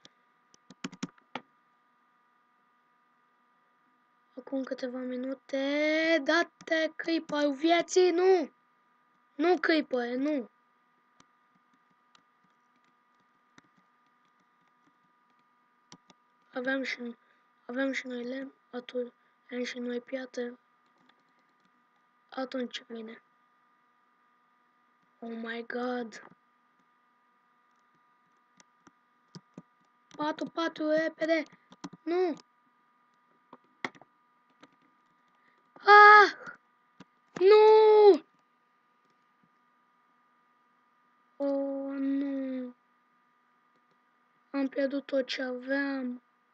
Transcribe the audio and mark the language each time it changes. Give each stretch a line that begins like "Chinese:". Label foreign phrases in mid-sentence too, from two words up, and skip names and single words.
Romanian: Acum câteva minute, date creeper-ul vieții, nu! Nu creeper, nu! Aveam și noi lemn, atunci avem și noi piatră. Atunci vine.
English: Oh my god!
Romanian: Patu, repede! Nu! Ah! Nu! Oh, nu! Am pierdut tot ce aveam.